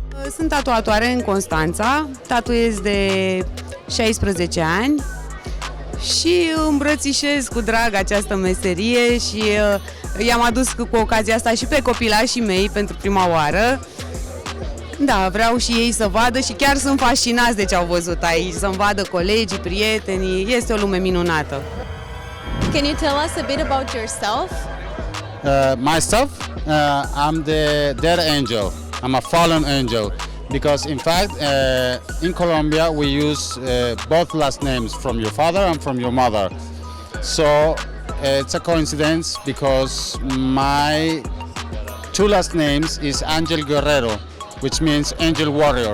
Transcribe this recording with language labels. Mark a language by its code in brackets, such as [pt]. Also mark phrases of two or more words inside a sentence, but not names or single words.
[ro] Sunt tatuatoare în Constanța, tatuez de 16 ani și îmbrățișez cu drag această meserie și i-am adus cu ocazia asta și pe copilașii mei pentru prima oară. Da, vreau și ei să vadă și chiar sunt fascinați de ce au văzut aici, să-mi vadă colegii, prietenii, este o lume minunată. [en] Can you tell us a bit about yourself? Myself, I'm the dead angel. I'm a fallen angel because, in fact, in Colombia we use both last names from your father and from your mother. So it's a coincidence because my two last names is Angel Guerrero, which means angel warrior.